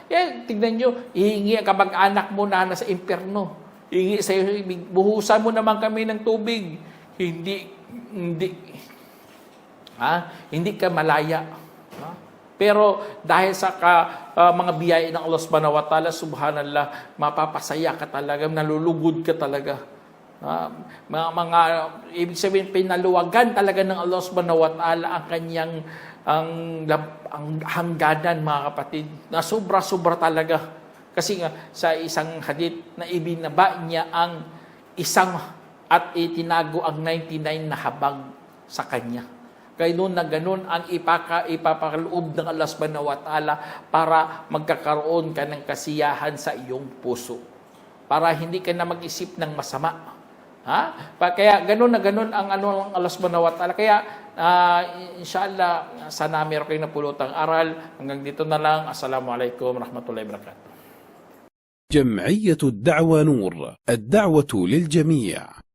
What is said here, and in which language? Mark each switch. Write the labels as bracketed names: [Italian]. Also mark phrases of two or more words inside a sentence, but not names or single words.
[Filipino] Tignan nyo, hihingi ang kamag-anak mo na nasa impyerno. Hihingi sa iyo, buhusan mo naman kami ng tubig. Hindi ka malaya. Pero dahil sa mga biyaya ng Allah [Arabic] سبحانه وتعالى، سبحان الله, [Filipino] mapapasaya ka talaga, nalulugod ka talaga. Ibig sabihin, pinaluwagan talaga ng Allah [Arabic] سبحانه وتعالى [Filipino] ang kanyang ang hangganan, mga kapatid, na sobra-sobra talaga. Kasi nga, sa isang hadith na ibinaba niya ang isang at itinago ang 99 na habag sa kanya. Kaya noon na ganun ang ipapakaloob ng Allah [Arabic] سبحانه وتعالى [Filipino] para magkakaroon ka ng kasiyahan sa iyong puso. Para hindi ka na mag-isip ng masama. Kaya ganun na ganun ang ng Allah [Arabic] سبحانه وتعالى. [Filipino] Kaya inshallah, sana meron kayong napulutang aral. Hanggang dito na lang. [Arabic] السلام عليكم ورحمة الله وبركاته. جمعية الدعوة نور، الدعوة للجميع.